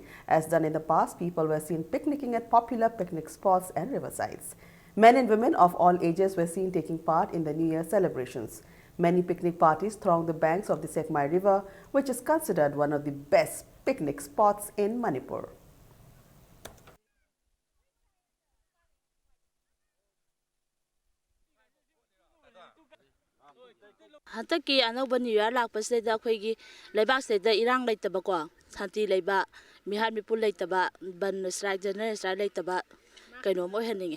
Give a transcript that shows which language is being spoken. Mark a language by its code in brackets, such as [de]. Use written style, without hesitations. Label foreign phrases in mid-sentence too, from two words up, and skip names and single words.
[en] As done in the past, people were seen picnicking at popular picnic spots and riversides. Men and women of all ages were seen taking part in the New Year celebrations. Many picnic parties thronged the banks of the Sekmai River, which is considered one of the best picnic spots in Manipur. [mni] Hataki anauba New Year lakpasida akhoi leibak sida irang leitaba ko santi leiba mihar mipul leitaba ban strike [en] general strike [mni] leitaba kaino mo heningi